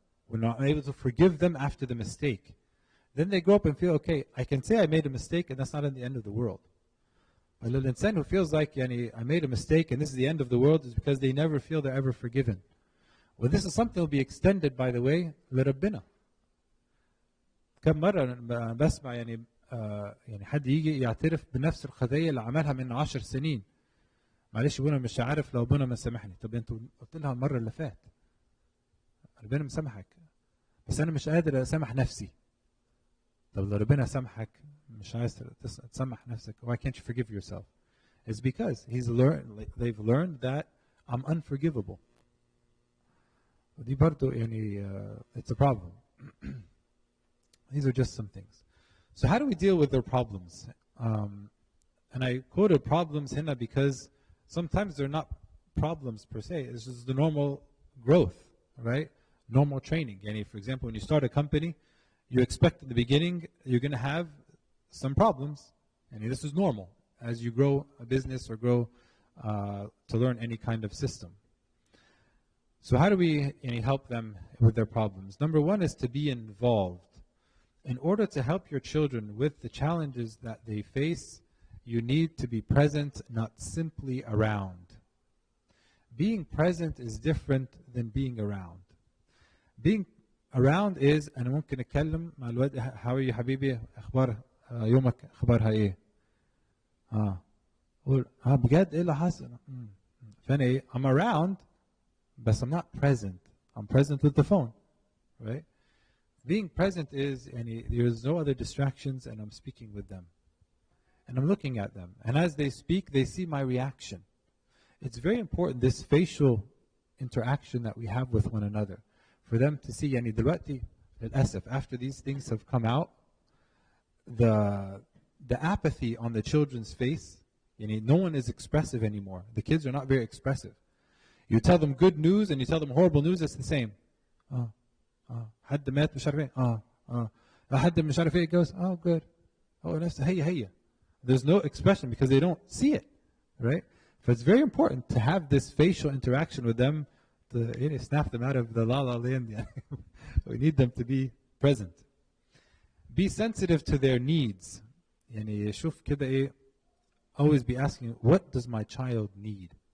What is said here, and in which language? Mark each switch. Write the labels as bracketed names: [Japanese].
[English] We're not able to forgive them after the mistake. Then they grow up and feel, okay, I can say I made a mistake and that's not the end of the world. But the insan who feels like I made a mistake and this is the end of the world is because they never feel they're ever forgiven. Well, this is something that will be extended, by the way, [Arabic] لربنا. كم مرة بسمع يعني حد يجي يعترف بنفس الخطيه اللي عملها من 10 سنين. معلش ابونا مش عارف لو ابونا ما سامحني. طب انتوا قلت لها المره اللي فات ربنا مسامحك، بس انا مش قادر اسامح نفسي. طب لو ربنا سامحك مش عايز تسامح نفسك, [English] why can't you forgive yourself? It's because they've learned that I'm unforgivable. [Arabic] ودي برضو يعني [English] it's a problem. These are just some things. So how do we deal with their problems? And I quoted problems [Arabic] هنا [English] because sometimes they're not problems per se. It's just the normal growth, right? Normal training. Yani, for example, when you start a company, you expect in the beginning you're going to have some problems. And this is normal as you grow a business or grow to learn any kind of system. So how do we help them with their problems? Number one is to be involved. In order to help your children with the challenges that they face, you need to be present, not simply around. Being present is different than being around. Being around is [Arabic] أنا ممكن أتكلم مع الواد [English] how are you [Arabic] حبيبي أخبار يومك أخبارها إيه؟ قول بجد إيه اللي حصل؟ فأنا إيه؟ [English] I'm around but I'm not present. I'm present with the phone, right? Being present is there's no other distractions and I'm speaking with them. And I'm looking at them. And as they speak, they see my reaction. It's very important, this facial interaction that we have with one another. For them to see, [Arabic] دلوقتي للأسف, [English] after these things have come out, the apathy on the children's face, no one is expressive anymore. The kids are not very expressive. You tell them good news and you tell them horrible news, it's the same. [Arabic] حد مات مش عارف ايه حد مش عارف ايه [English] goes good. [Arabic] نفس هي. [English] There's no expression because they don't see it, right? So it's very important to have this facial interaction with them to snap them out of the la la land. We need them to be present. Be sensitive to their needs. [Arabic] شوف كده ايه, [English] always be asking, what does my child need?